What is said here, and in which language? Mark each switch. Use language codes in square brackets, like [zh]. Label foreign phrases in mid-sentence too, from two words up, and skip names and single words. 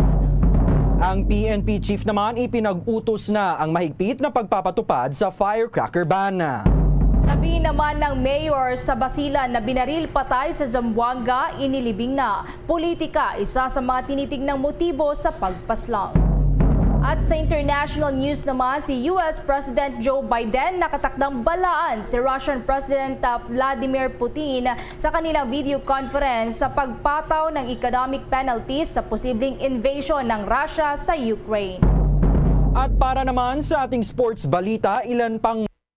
[tl] Ang PNP chief naman ipinag-utos na ang mahigpit na pagpapatupad sa [en] firecracker ban. [tl] Labi naman ng mayor sa Basilan na binaril patay sa Zamboanga, inilibing na. Politika, isa sa mga tinitignang motibo sa pagpaslang. At sa [en] international news [tl] naman, si US President Joe Biden nakatakdang balaan si Russian President Vladimir Putin sa kanilang [en] video conference [tl] sa pagpataw ng [en] economic penalties [tl] sa posibleng invasion ng Russia sa Ukraine. At para naman sa ating sports balita, ilan pang